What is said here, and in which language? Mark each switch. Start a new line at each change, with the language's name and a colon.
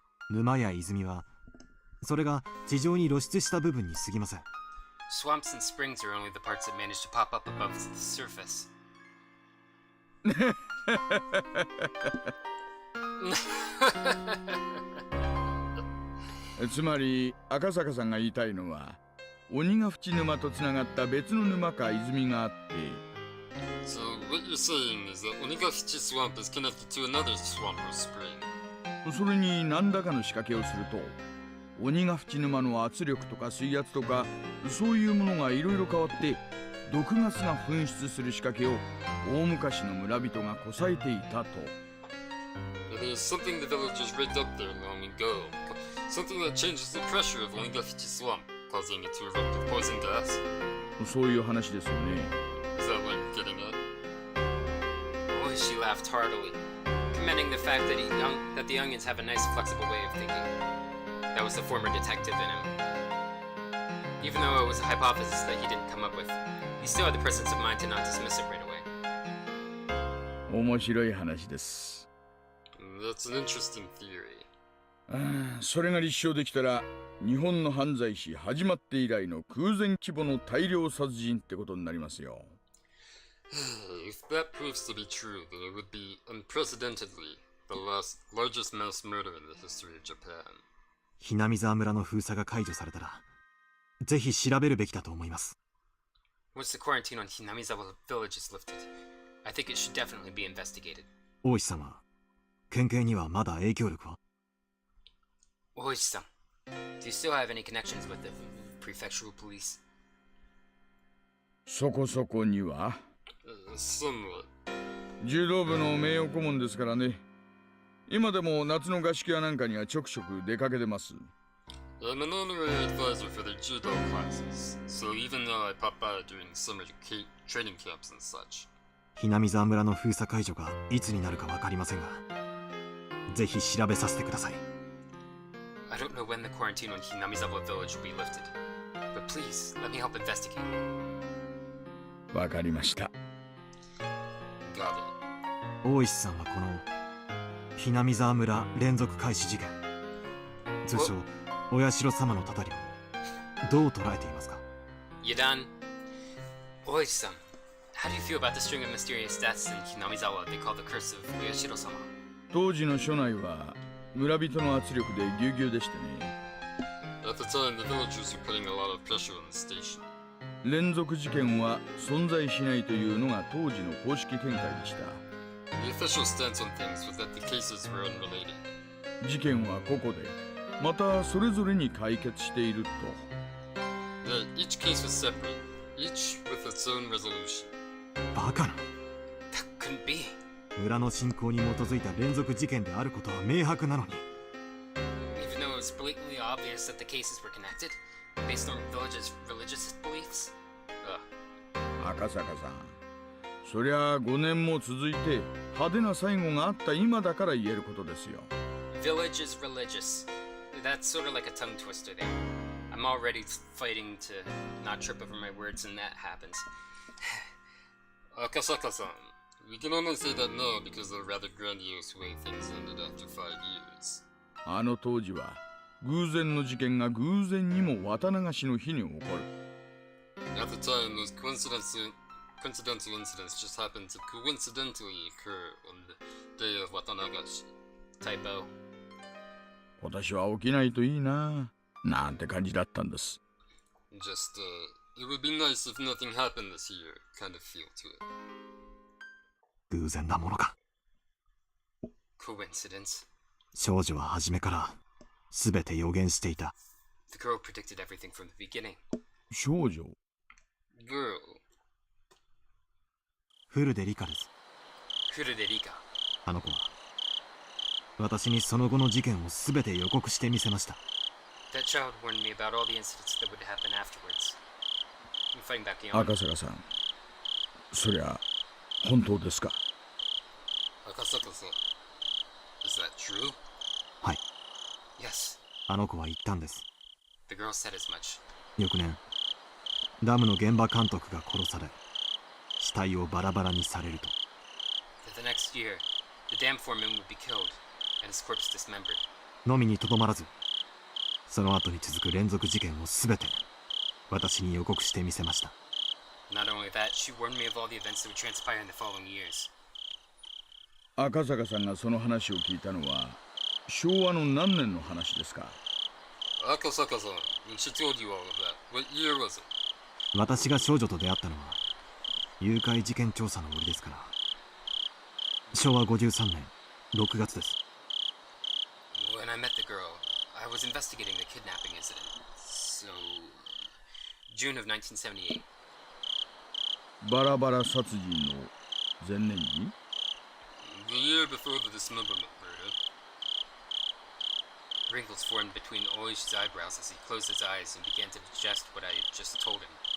Japanese: 沼や泉はそれが地上に露出した部分に過ぎません。
English: Swamps and springs are only the parts that manage to pop up above the surface.
Japanese: つまり赤坂さんが言いたいのは鬼ヶ淵沼とつながった別の沼か泉があって
English: So what you're saying is that Onigafichi Swamp is connected to another swamp or spring.
Japanese: それに何らかの仕掛けをすると鬼ヶ淵沼の圧力とか水圧とかそういうものがいろいろ変わって毒ガスが噴出する仕掛けを大昔の村人がこさえていたと。
English: There's something the villagers rigged up there long ago. Something that changes the pressure of Onigafichi Swamp, causing it to erupt with poison gas.
Japanese: そういう話ですよね。
English: Is that what you're getting at? Oh, she laughed heartily, commending the fact that the youngins have a nice, flexible way of thinking. That was the former detective in him. Even though it was a hypothesis that he didn't come up with, he still had the presence of mind to not dismiss it right away.
Japanese: 面白い話です。
English: That's an interesting theory.
Japanese: それが立証できたら日本の犯罪史始まって以来の空前規模の大量殺人ってことになりますよ。
English: If that proves to be true, then it would be unprecedentedly the largest mass murder in the history of Japan.
Japanese: ひなみざわ村の封鎖が解除されたらぜひ調べるべきだと思います。
English: Once the quarantine on Hinamizawa village is lifted, I think it should definitely be investigated.
Japanese: 大石さんは県警にはまだ影響力は？
English: Oishi-san, do you still have any connections with the prefectural police?
Japanese: そこそこには。
English: Somewhat.
Japanese: 柔道部の名誉顧問ですからね。今でも夏の合宿やなんかにはちょくちょく出かけてます。
English: I'm an honorary advisor for their judo classes, so even though I pop by during summer training camps and such.
Japanese: ひなみざわ村の封鎖解除がいつになるかわかりませんがぜひ調べさせてください。
English: I don't know when the quarantine on Hinamizawa village will be lifted, but please let me help investigate.
Japanese: わかりました。
English: Got it.
Japanese: 大石さんはこのひなみざわ村連続開始事件、通称お社様のたたりをどう捉えていますか？
English: Yadan, Oishi-san, how do you feel about the string of mysterious deaths in Hinamizawa they call the curse of Oyashiro-sama?
Japanese: 当時の署内は村人の圧力でぎゅうぎゅうでしてね。
English: At the time, the villagers were putting a lot of pressure on the station.
Japanese: 連続事件は存在しないというのが当時の公式見解でした。
English: The official stance on things was that the cases were unrelated.
Japanese: 事件は個々でまたそれぞれに解決していると。
English: That each case was separate, each with its own resolution.
Japanese: バカな。
English: That couldn't be.
Japanese: 村の信仰に基づいた連続事件であることは明白なのに。
English: Even though it was blatantly obvious that the cases were connected, based on the village's religious beliefs?
Japanese: 赤坂さん、そりゃ5年も続いて派手な最後があった今だから言えることですよ。
English: Village is religious. That's sort of like a tongue twister there. I'm already fighting to not trip over my words, and that happens. Akasaka-san, we can only say that now because of the rather grandiose way things ended after 5 years.
Japanese: あの当時は偶然の事件が偶然にも綿流しの日に起こる。
English: At the time, those coincidental incidents just happened to coincidentally occur on the day of Watanagashi. Typo.
Japanese: 今年は起きないといいな、なんて感じだったんです。
English: Just, it would be nice if nothing happened this year, kind of feel to it.
Japanese: 偶然なものか。
English: Coincidence.
Japanese: 少女は初めから全て予言していた。
English: The girl predicted everything from the beginning.
Japanese: 少女
English: Girl.
Japanese: フルでリカです。
English: Furuderica.
Japanese: あの子は私にその後の事件を全て予告してみせました。
English: That child warned me about all the incidents that would happen afterwards. I'm fighting back the honor.
Japanese: 赤坂さん、そりゃ本当ですか？
English: Akasaka-san. Is that true?
Japanese: はい、
English: Yes,
Japanese: あの子は言ったんです。
English: the girl said as much.
Japanese: 翌年、ダムの現場監督が殺され、死体をバラバラにされると、
English: That the next year, the dam foreman would be killed, and his corpse dismembered.
Japanese: のみにとどまらず、その後に続く連続事件を全て私に予告してみせました。
English: Not only that, she warned me of all the events that would transpire in the following years.
Japanese: 赤坂さんがその話を聞いたのは昭和の何年の話ですか？
English: Akasaka-san, when she told you all of that, what year was it?
Japanese: 私が少女と出会ったのは誘拐事件調査の折ですから、昭和53年6月です。
English: When I met the girl, I was investigating the kidnapping incident. So, June of 1978.
Japanese: バラバラ殺人の前年に
English: The year before the dismemberment murder. Wrinkles formed between Oishi's eyebrows as he closed his eyes and began to digest what I had just told him.